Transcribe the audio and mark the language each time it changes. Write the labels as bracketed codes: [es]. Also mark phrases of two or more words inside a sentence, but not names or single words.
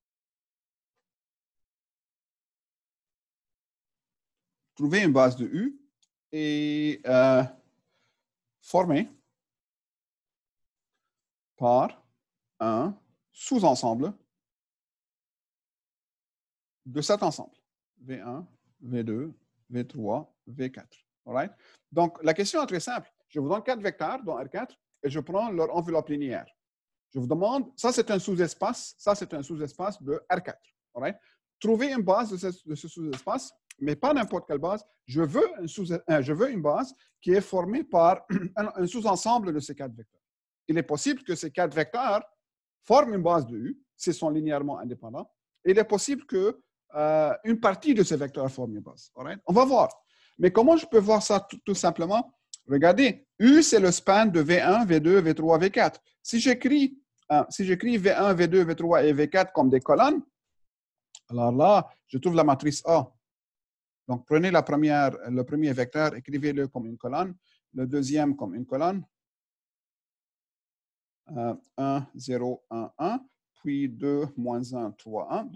[fr] Trouver une base de U et formée par un sous-ensemble de cet ensemble. V1, V2, V3, V4. [en] All right? [fr] Donc, la question est très simple. Je vous donne 4 vecteurs dans R4 et je prends leur enveloppe linéaire. Je vous demande, ça c'est un sous-espace, ça c'est un sous-espace de R4. [en] All right? [fr] Trouver une base de ce sous-espace, mais pas n'importe quelle base. Je veux une base qui est formée par un sous-ensemble de ces 4 vecteurs. Il est possible que ces 4 vecteurs forment une base de U, s'ils sont linéairement indépendants. Il est possible que une partie de ces vecteurs forme une base. Right? On va voir. Mais comment je peux voir ça tout simplement? Regardez, U, c'est le span de V1, V2, V3, V4. Si j'écris V1, V2, V3 et V4 comme des colonnes, alors là, je trouve la matrice A. Donc, prenez le premier vecteur, écrivez-le comme une colonne, le deuxième comme une colonne, 1, 0, 1, 1, puis 2, moins 1, 3, 1.